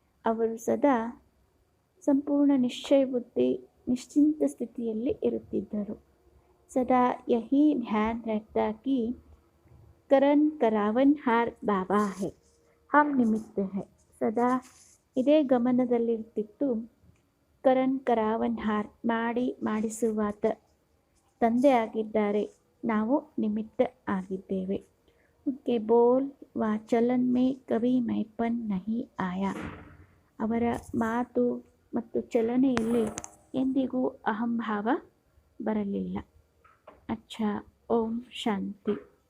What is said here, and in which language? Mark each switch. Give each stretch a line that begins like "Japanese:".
Kannada: ಅವರು ಸದಾ ಸಂಪೂರ್ಣ ನಿಶ್ಚಯ ಬುದ್ಧಿ ನಿಶ್ಚಿಂತ ಸ್ಥಿತಿಯಲ್ಲಿ ಇರುತ್ತಿದ್ದರು.
Hindi: सदा यही ध्यान रहता कि करण करावनहार बाबा है, हम निमित्त है.
Kannada: ಸದಾ ಇದೇ ಗಮನದಲ್ಲಿರ್ತಿತ್ತು, ಕರಣ್ ಕರಾವನ್ಹಾರ್ ಮಾಡಿಸುವಾತ ತಂದೆ ಆಗಿದ್ದಾರೆ, ನಾವು ನಿಮಿತ್ತ ಆಗಿದ್ದೇವೆ.
Hindi: उनके बोल व चलन में कभी मैपन नहीं आया.
Kannada: ಅವರ ಮಾತು ಮತ್ತು ಚಲನೆಯಲ್ಲಿ ಎಂದಿಗೂ ಅಹಂಭಾವ ಬರಲಿಲ್ಲ.
Hindi: अच्छा, ओम शांति.